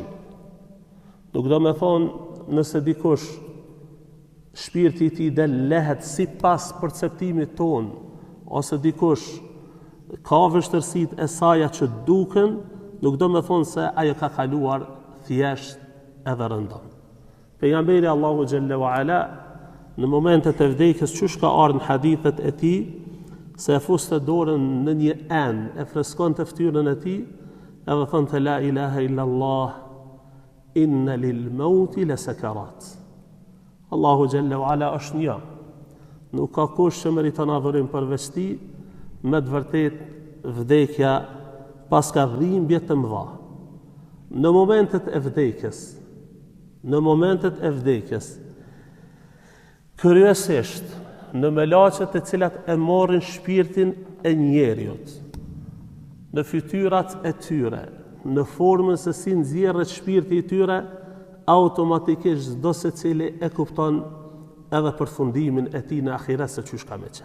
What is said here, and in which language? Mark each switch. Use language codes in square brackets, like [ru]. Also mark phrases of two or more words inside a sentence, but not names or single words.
[sq] Nuk do me thonë nëse dikush shpirti i tij del lehet sipas perceptimit ton, ose dikush ka vështirësitë e saja që duken, nuk do me thonë se ajo ka kaluar thjesht edhe rëndom. Pejgamberi Allahu Xhellahu Ala në momentet e vdekjes çush ka ardhur në hadithet e tij se e fuste dorën në një enë, e freskonte fytyrën e tij, edhe thonte [ar] لا إله إلا الله، إن للموت لسكرات. [sq] Allahu Xhellahu Ala është një. nuk ka kush që meriton adhurim përveç Ti, me të vërtet vdekja pas ka dhimbje të mëdha. Në momentet e vdekjes, kryesisht në melaçet e cilat e morrin shpirtin e njeriut, në fytyrat e tyre, në formën se si nxjerret shpirti i tyre, automatikisht çdo secili e kupton edhe përfundimin e tij në ahiret se çysh ka me qenë.